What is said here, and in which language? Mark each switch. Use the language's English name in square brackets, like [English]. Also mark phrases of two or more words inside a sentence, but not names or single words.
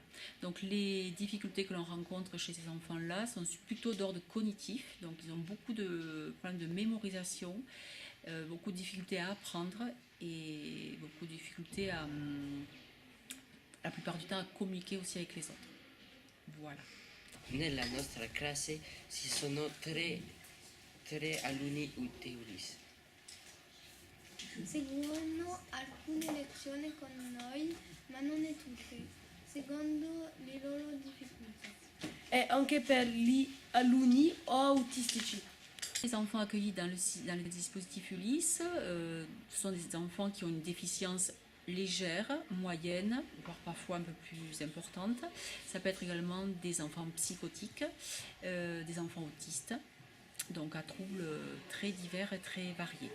[French] Donc les difficultés que l'on rencontre chez ces enfants-là sont plutôt d'ordre cognitif. Donc ils ont beaucoup de problèmes de mémorisation, beaucoup de difficultés à apprendre et beaucoup de difficultés la plupart du temps à communiquer aussi avec les autres. Voilà. [Italian] Nella nostra classe ci sono tre alunni di ULIS. Seguono alcune lezioni con noi, ma non è tutte, secondo le loro difficoltà. E anche per gli alunni autistici. [French] Les enfants accueillis dans le dispositif ULIS ce sont des enfants qui ont une déficience légère, moyenne, voire parfois un peu plus importante. Ça peut être également des enfants psychotiques, des enfants autistes, donc à troubles très divers et très variés.